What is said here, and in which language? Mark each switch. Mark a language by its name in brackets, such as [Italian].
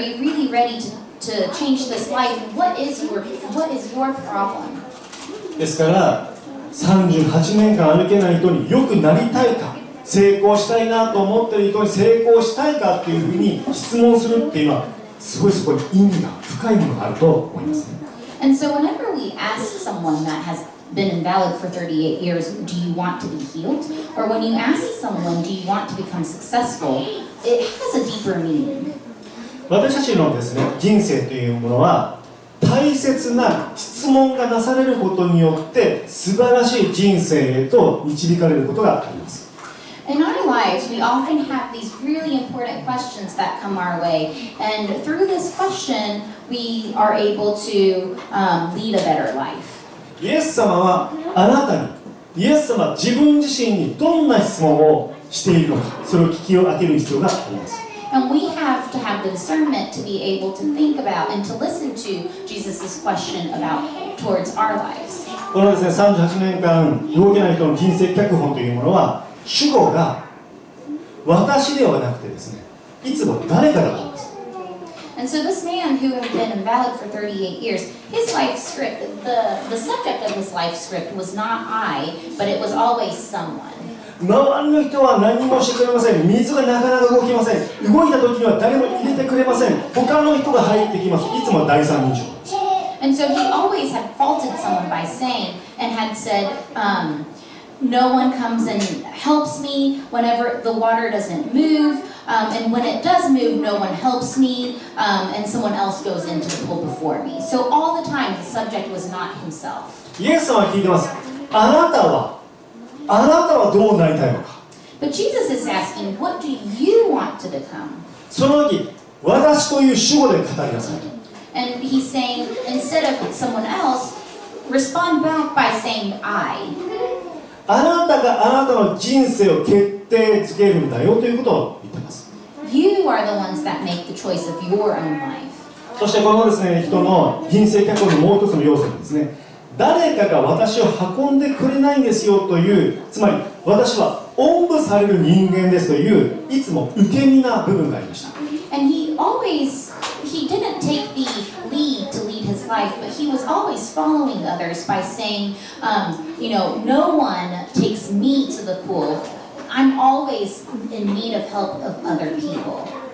[English] Are you really ready to change this life? What is your problem? [Japanese] ですから38年間歩けない人に良くなりたいか、成功したいなと思っている人に成功したいかっていうふうに質問するっていうのはすごいそこに意味が深いものがあると思いますね。 [English] And so whenever we ask someone that has been invalid for 38 years, do you want to be healed? Or when you ask someone, do you want to become successful? It has a deeper meaning. [Japanese] 私たちのですね、人生というものは大切な質問がなされることによって素晴らしい人生へと導かれることがあります。 [English] In our lives, we often have these really important questions that come our way, and through this question, we are able to lead a better life. [Japanese] イエス様はあなたに、イエス様自分自身にどんな質問をしているのか、それを聞き分ける必要があります。 [English] And we have to have the discernment to be able to think about and to listen to Jesus' question about towards our lives. [Japanese] このですね、38年間動けない人の人生脚本というものは、主語が私ではなくてですね、いつも誰かだったんです。 [English] And so this man who had been invalid for 38 years, his life script, the subject of his life script was not I, but it was always someone. [Japanese] 周りの人は何もしてくれません。水がなかなか動きません。動いた時には誰も入れてくれません。他の人が入ってきます。いつも第三人称。 [English] And so he always had faulted someone by saying and had said, no one comes and helps me whenever the water doesn't move, and when it does move, no one helps me, and someone else goes into the pool before me. So all the time, the subject was not himself. [Japanese] イエス様は聞いてます。あなたはどうなりたいのか。 [English] But Jesus is asking, what do you want to become? [Japanese] その時、私という主語で語りなさい。 [English] And he's saying, instead of someone else, respond back by saying I. [Japanese] あなたがあなたの人生を決定づけるんだよということを言っています。 [English] You are the ones that make the choice of your own life. [Japanese] そしてこのですね、人の人生脚本のもう一つの要素にですね、誰かが私を運んでくれないんですよという、つまり私はおんぶされる人間ですといういつも受け身な部分がありました。 [English] And he didn't take the lead to lead his life, but he was always following others by saying, no one takes me to the pool. I'm always in need of help of other people.